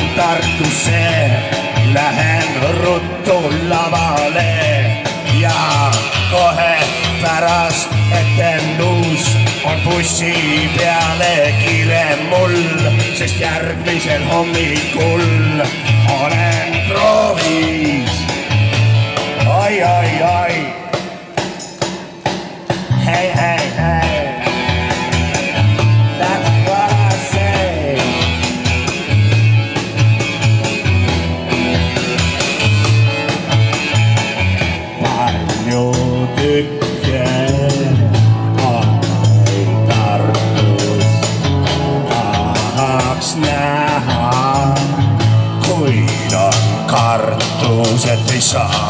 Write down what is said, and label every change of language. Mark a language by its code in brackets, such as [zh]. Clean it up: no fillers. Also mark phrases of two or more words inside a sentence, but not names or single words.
[et] Tartusse, lähen ruttu lavale ja kohe pärast etendust on bussi peale kiire mul, sest järgmisel hommikul olen proovis. Ai, ai, ai. Hey, hey, hey. [en] That's what I say. [et] Palju tükke on Tartus, tahaks näha, kuid on kartus, et ei saa.